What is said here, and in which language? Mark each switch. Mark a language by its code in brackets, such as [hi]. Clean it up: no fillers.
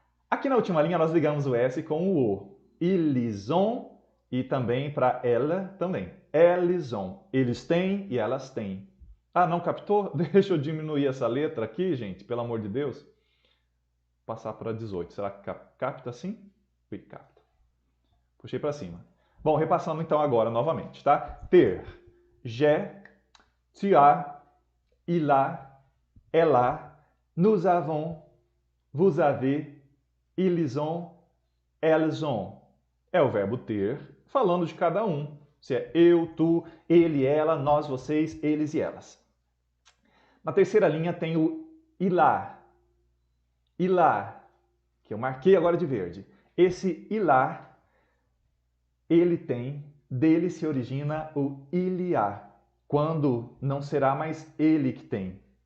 [pt] Aqui na última linha nós ligamos o S com o O. [fr] Ils ont [pt] e também para ela também. [fr] Elles ont. [pt] Eles têm e elas têm. Ah, não captou? Deixa eu diminuir essa letra aqui, gente, pelo amor de Deus. Passar para 18. Será que capta assim? Ui, capta. Puxei para cima. Bom, repassando então agora novamente, tá? Ter. [fr] J'ai, tu as, il a, elle a, nous avons, vous avez, ils ont, elles ont. [pt] É o verbo ter, falando de cada um. Se é eu, tu, ele, ela, nós, vocês, eles e elas. Na terceira linha tem o ilá. Ilá, que eu marquei agora de verde. Esse ilá, ele tem, dele se origina o iliá, quando não será mais ele que tem.